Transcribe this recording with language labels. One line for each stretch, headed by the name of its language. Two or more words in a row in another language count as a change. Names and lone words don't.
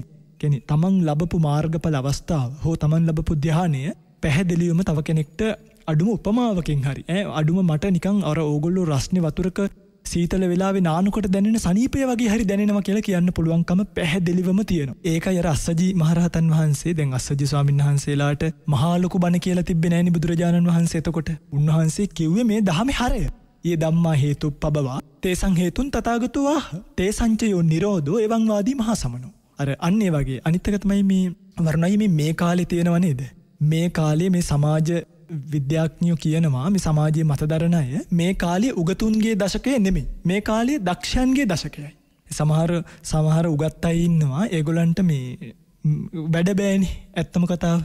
Sinhala: කියන්නේ තමන් ලැබපු මාර්ගඵල අවස්ථාව හෝ තමන් ලැබපු ධ්‍යානය පැහැදිලිවම තව කෙනෙක්ට අඩුම උපමාවකින් හරි අඩුම මට නිකන් අර ඕගොල්ලෝ රස්නේ වතුරක සීතල වෙලාවේ නානකොට දැනෙන සනීපය වගේ හරි දැනෙනවා කියලා කියන්න පුළුවන්කම පැහැදිලිවම තියෙනවා. ඒකයි අර අස්සජි මහරහතන් වහන්සේ දැන් අස්සජි ස්වාමීන් වහන්සේලාට මහා ලොකු බණ කියලා තිබ්බේ නෑනේ බුදුරජාණන් වහන්සේ. එතකොට උන්වහන්සේ කිව්වේ මේ ධහමේ හරය.
Pali: යේ ධම්මා හේතුප්පබවා තේසං හේතුන් තථාගතෝ ආහ තේසංචයෝ නිරෝධෝ එවං වාදී මහා සමනෝ.
Sinhala: අර අන්න ඒ වගේ අනිත් එක තමයි මේ වර්ණයි මේ කාලේ තියෙනව නේද? මේ කාලේ මේ සමාජ විද්‍යාඥයෝ කියනවා මේ සමාජයේ මතදරන අය මේ කාලේ උගතුන්ගේ දශකය නෙමෙයි. මේ කාලේ දක්ෂයන්ගේ දශකයයි. සමහර උගත් අය ඉන්නවා ඒගොල්ලන්ට මේ වැඩ බෑනේ ඇත්තම කතාව.